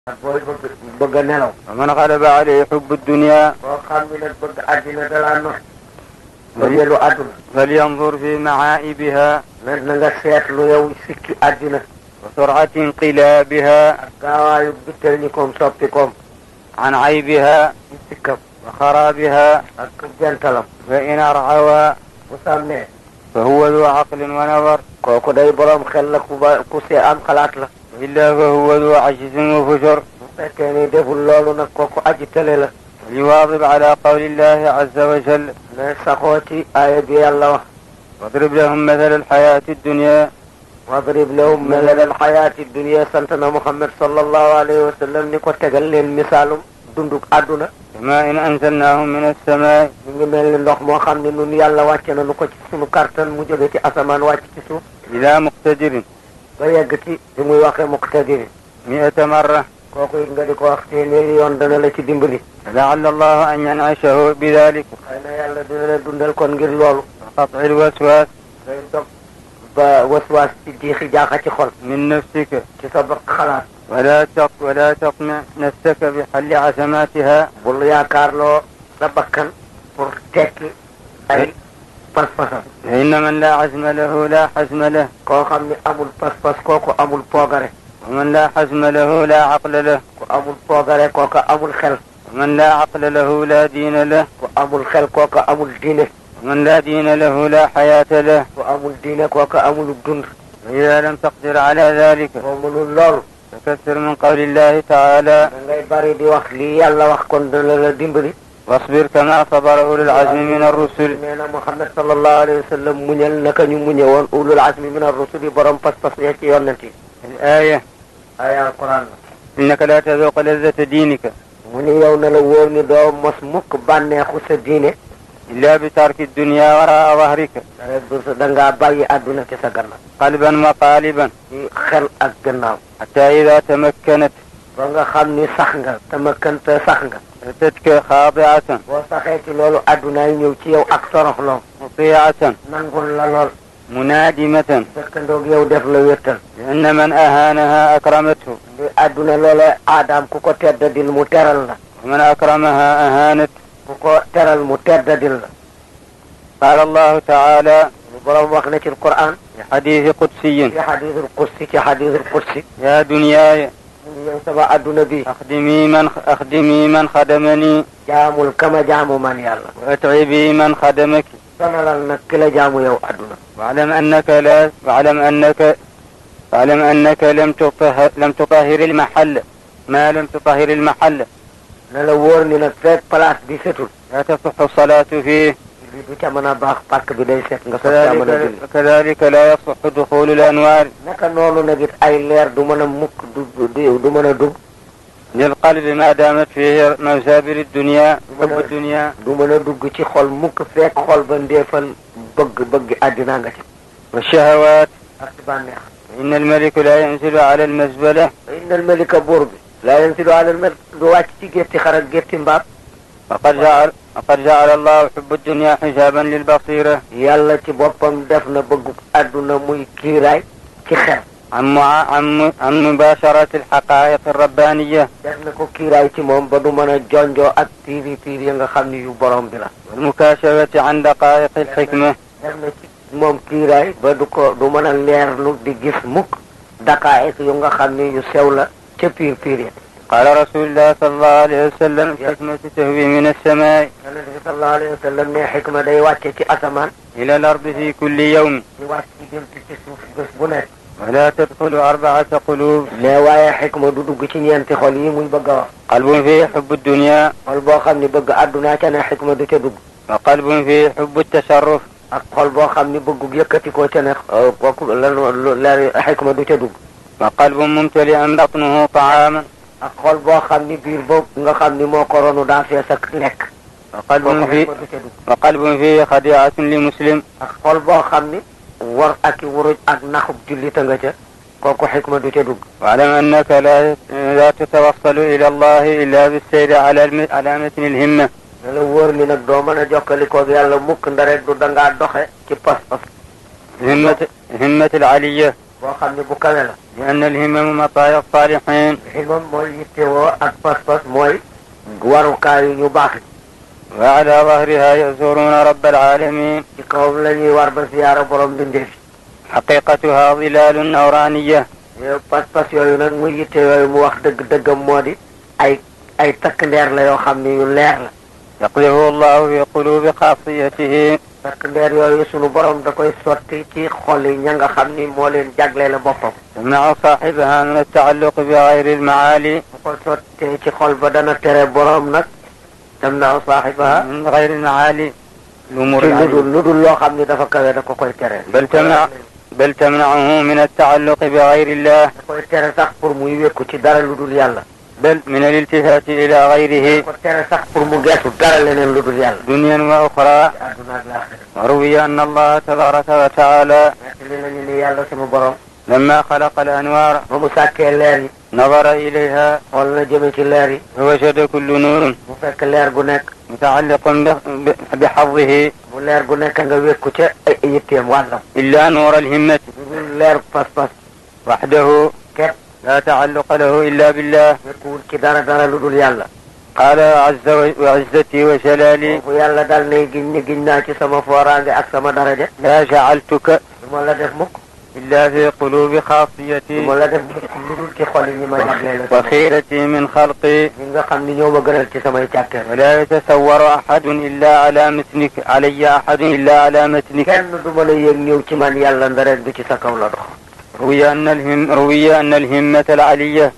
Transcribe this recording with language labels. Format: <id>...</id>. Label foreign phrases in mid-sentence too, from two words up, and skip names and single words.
<wo>bëgg a nelaw.</wo> <ar>ومن غلب عليه حب الدنيا</ar> <wo>boo xam ne nag bëgg àddina dalaa nox. bëggeelu àdduna.</wo> <ar>فلينظر في معائبها</ar> <wo>na nga seetlu yow sikki àddina.</wo> <ar>وسرعة انقلابها</ar> <wo>ak gaawaayu bittal ñi koom soppi koom.</wo> <ar>عن عيبها</ar> <wo>ci sikkam.</wo> <ar>وخرابها</ar> <wo>ak jantalam.</wo> <ar>فإن أرعوى</ar> <wo>bu sàmmee.</wo> <ar>فهو ذو عقل ونظر</ar> <wo>kooku day boroom xel la ku see am xalaat la.</wo> <ar>وإلا فهو ذو عجز وفجر.</ar> <wo>bu fekkee ni deful loolu nag kooku aji tële la.</wo> <ar>ليواظب على قول الله عز وجل</ar> <wo>ne saxoo ci aaya bi yàlla wax.</wo> <ar>واضرب لهم مثل الحياة الدنيا واضرب لهم مثل الحياة الدنيا</ar> <wo>sant na Muhammad</wo> <ar>صلى الله عليه وسلم</ar> <wo>ni ko tegal leen misaalum dunduk àdduna.</wo> <ar>كماء أنزلناه من السماء</ar> <wo>ñu ngi mel ni ndox moo xam ne nun yàlla wàcce na nu ko ci sunu kartan mu jóge ci asamaan wàcc ci suuf.</wo> <ar>إلى مقتدر</ar> <wo>ba yegg ci bi muy waxee muqtadiri.</wo> <ar>100 مرة</ar> <wo>kooku it nga di ko wax téeméeri yoon dana la ci dimbali.</wo> <ar>لعل الله أن ينعشه بذلك</ar> <wo>xëy na yàlla dina la dundal kon ngir loolu.</wo> <ar>وقطع الوسواس</ar> <wo>day dog ba waswaas ci jiixi jaaxa ci xol.</wo> <ar>من نفسك</ar> <wo>ci sa bokk xalaat.</wo> <ar>ولا تطمع نفسك بحل عزماتها</ar> <wo>bul yaakaarloo sa bakkan pour tekki ay pas-pasam.</wo> <ar>فإن من لا عزم له لا حزم له</ar> <wo>koo xam ne amul pas-pas kooku amul poogare.</wo> <ar>ومن لا حزم له لا عقل له</ar> <wo>ku amul poogare kooku amul xel.</wo> <ar>ومن لا عقل له لا دين له</ar> <wo>ku amul xel kooku amul diine.</wo> <ar>ومن لا دين له لا حياة له</ar> <wo>ku amul diine kooku amul dund.</wo> <ar>وإذا لم تقدر على ذلك</ar> <wo>boo mënul loolu.</wo> <ar>فكثر من قول الله تعالى</ar> <wo>da ngay bari di wax lii yàlla wax kon dana la dimbali.</wo> <ar>واصبر كما صبر أولو العزم من الرسل.</ar> <wo>nee na Muhammad</wo> <ar>صلى الله عليه وسلم</ar> <wo>muñal naka ñu muñe woon</wo> <ar>أولو العزم من الرسل</ar> <wo>borom pas-pas ya ci yonent yi.</wo> <ar>الآية</ar> <wo>aya alquran la.</wo> <ar>إنك لا تذوق لذة دينك</ar> <wo>mu ni yow na la wóor ni doo mos mukk bànneexu sa diine.</wo> <ar>إلا بترك الدنيا وراء ظهرك</ar> <wo>da ngaa bàyyi àdduna ci sa gannaaw.</wo> <ar>قلبا وقالبا</ar> <wo>ci xel ak gannaaw.</wo> <ar>حتى إذا تمكنت</ar> <wo>ba nga xam ni sax nga. tamakkanta sax nga.</wo> <ar>أتتك خاضعة</ar> <wo>boo saxee ci loolu àddunaay ñëw ci yow ak toroxloo.</wo> <ar>مطيعة</ar> <wo>nangul la lool.</wo> <ar>منادمة</ar> <wo>fekkandoog yow def la wéttal.</wo> <ar>لأن من أهانها أكرمته</ar> <wo>di àdduna loola aadaam ku ko teddadil mu teral la.</wo> <ar>ومن أكرمها أهانت.</ar> <wo>ku ko teral mu teddadil la.</wo> <ar>قال الله تعالى</ar> <wo>lu borom wax na ci Alquran.</wo> <ar>في حديث قدسي</ar> <wo>ci</wo> <ar>الحديث القدسي</ar> <wo>ci</wo> <ar>الحديث القدسي. يا دنياي</ar> <wo>yow sama àdduna bi.</wo> <ar>أخدمي من خدمني</ar> <wo>jaamul kama jaamu man yàlla.</wo> <ar>وأتعبي من خدمك</ar> <wo>sonalal nag ki la jaamu yow àdduna.</wo> <ar>واعلم أنك لم تطهر المحل ما لم تطهر المحل</ar> <wo>na la wóor ni nag fekk place bi setul.</wo> <ar>لا تصح الصلاة فيه</ar> <wo>li du ca mën a baax pàkk bi day set nga soog caa mën a julli.</wo> <ar>وكذلك لا يصح دخول الأنوار</ar> <wo>naka noonu nag it ay leer du mën a mukk du mën a dugg.</wo> <ar>للقلب ما دامت فيه مزابر الدنيا حب الدنيا</ar> <wo>du mën a dugg ci xol mukk fekk xol ba ndeefal bëgg àddina nga ci.</wo> <ar>والشهوات.</ar> <wo>ak ci bànneex.</wo> <ar>إن الملك لا ينزل على المزبلة إن الملك</ar> <wo>buur bi.</wo> <ar>لا ينزل على الملك</ar> <wo>du wàcc ci gétti xar ak gétti mbaam.</wo> <ar>وقد جعل الله حب الدنيا حجابا للبصيرة</ar> <wo>yàlla ci boppam def na bëggu àdduna muy kiiraay ci xel.</wo> <ar>عن مباشرة الحقائق الربانية</ar> <wo>def na ko kiiraay ci moom ba du mën a jonjoo ak piir ya nga xam ni yu borom bi la.</wo> <ar>والمكاشفة عن دقائق الحكمة</ar> <wo>def na ci moom kiiraay ba du mën a leerlu di gis mukk daqaa'iq yu nga xam ni yu sew la ca piir ya.</wo> <ar>قال رسول الله صلى الله عليه وسلم الحكمة تهوي من السماء</ar> <wo>Yonent bi</wo> <ar>صلى الله عليه وسلم</ar> <wo>ne xikma day wàcce ci asamaan.</wo> <ar>إلى الأرض في كل يوم</ar> <wo>di wàcc ci jëm ci suuf bés bu nekk.</wo> <ar>ولا تدخل 4 قلوب.</ar> <wo>mais waaye xikma du dugg ci ñeenti xol yi muy bëgg a wax.</wo> <ar>قلب فيه حب الدنيا</ar> <wo>xol boo xam ni bëgg àdduna ca ne xikma du ca dugg.</wo> <ar>وقلب فيه حب التصرف</ar> <wo>ak xol boo xam ni bëggu yëkkati ko ca ne kooku la xikma du ca dugg.</wo> <ar>وقلب ممتلئا بطنه طعاما</ar> <wo>ak xol boo xam ni biir boobu nga xam ni moo ko ronu daa fees ak lekk.</wo> <ar>وقلب فيه خديعة لمسلم.</ar> <wo>ak xol boo xam ni war ak wuruj ak naxub jullita nga ca kooku xikma du ca dugg.</wo> <ar>واعلم أنك لا تتوصل إلى الله إلا بالسير على متن الهمة.</ar> <wo>ne la wóor ni nag doo mën a jokkalikoog yàlla mukk nda rek du dangaa doxe ci pas-pas.</wo> <ar>همة العلية</ar> <wo>boo xam ne bu kawe la.</wo> <ar>لأن الهمم مطايا الصالحين.</ar> <wo>himam mooy yittewoo ak pas-pas mooy warukaayu ñu baax.</wo> <ar>وعلى ظهرها يزورون رب العالمين.</ar> <wo>ci kawam la ñuy war ba ziyaara borom bindee fi.</wo> <ar>حقيقتها ظلال نورانية.</ar> <wo>pas-pas yooyu nag muy yitte yooyu mu wax dëggam moo di ay takk ndeer la yoo xam ne yu leer la.</wo> <ar>يقذفه الله في قلوب خاصيته.</ar> <wo>takk ndeer yooyu sunu borom da koy sotti ci xol yi ña nga xam ni moo leen jagleel boppam.</wo> <ar>تمنع صاحبها من التعلق بغير المعالي.</ar> <wo>bu ko sottee ci xol ba dana tere borom nag.</wo> <ar>تمنع صاحبها من غير المعالي. الأمور</ar> <wo>lu dul loo xam ni dafa kawe da ko koy tere.</wo> <ar>بل تمنعه من التعلق بغير الله.</ar> <wo>da koy tere sax pour muy wékku ci dara lu dul yàlla.</wo> <ar>بل من الالتفات إلى غيره.</ar> <wo>da ko tere sax pour mu geesu dara leneen lu dul yàlla.</wo> <ar>دنيا وأخرى.</ar> <wo>àdduna ak laaxira.</wo> <ar>وروي أن الله تبارك وتعالى</ar> <wo>li nañu ni yàlla sama borom.</wo> <ar>لما خلق الأنوار</ar> <wo>ba mu sàkkee leer yi.</wo> <ar>نظر إليها</ar> <wo>xool na jëme ci leer yi.</wo> <ar>فوجد كل نور</ar> <wo>mu fekk leer gu nekk.</wo> <ar>متعلق بحظه</ar> <wo>mu leer gu nekk nga wékku ca ay yitteem wàllam.</wo> <ar>إلا نور الهمة</ar> <wo>leer pas-pas.</wo> <ar>وحده</ar> <wo>képp</wo> <ar>لا تعلق له إلا بالله.</ar> <wo>wékkuwul ci dara lu dul yàlla.</wo> <ar>قال عز وعزتي وجلالي</ar> <wo>bu yàlla dal ne giñ naa ci sama fooraange ak sama daraja.</wo> <ar>لا جعلتك</ar> <wo>du ma la def mukk.</wo> <ar>إلا في قلوب</ar> <wo>du</wo> <ar>خاصيتي</ar> <wo>ma la def mukk lu dul ci xol yi ñi ma jagleel la.</wo> <ar>وخيرتي من خلقي.</ar> <wo>ñi nga xam ni ñoo ma gënal ci samay càkkeer.</wo> <ar>ولا يتصور أحد إلا على متنك علي أحد إلا على متنك.</ar> <wo>kenn du mën a yéeg ñëw ci man yàlla ndareen bi ci sa kaw la dox.</wo> <ar>روي أن الهمة العلية</ar>